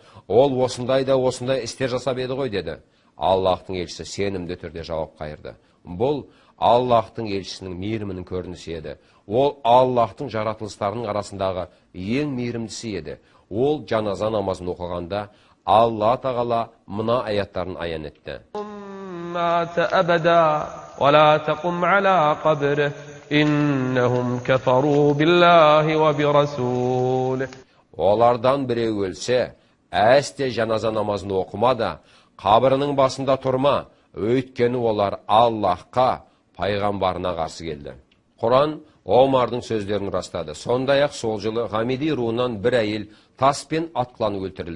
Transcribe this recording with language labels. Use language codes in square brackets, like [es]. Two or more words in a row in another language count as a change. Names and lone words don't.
[kk] Ол осындай істер жасап еді ғой", деді. Аллахтың елшісі сенімді түрде жауап қайырды. Бұл Аллахтың елшісінің мейірімінің көрінісі еді. Ол Аллахтың жаратылыстарының арасындағы ең мейірімдісі еді. Ол жаназа намазын оқығанда Алла тағала мына аяттарын аян етті. [ar] مات أبدا ولا تقم على قبره إنهم كفروا بالله وبرسوله. [kk] Олардан біреу өлсе, әсте жаназа намазын оқыма да, қабірінің басында тұрма, өйткені олар Аллахқа, пайғамбарына қарсы келді. Құран Омардың сөздерін растады. Сондай-ақ сол жылы Ғамиди руынан бір әйел таспен атқыланып өлтірілді.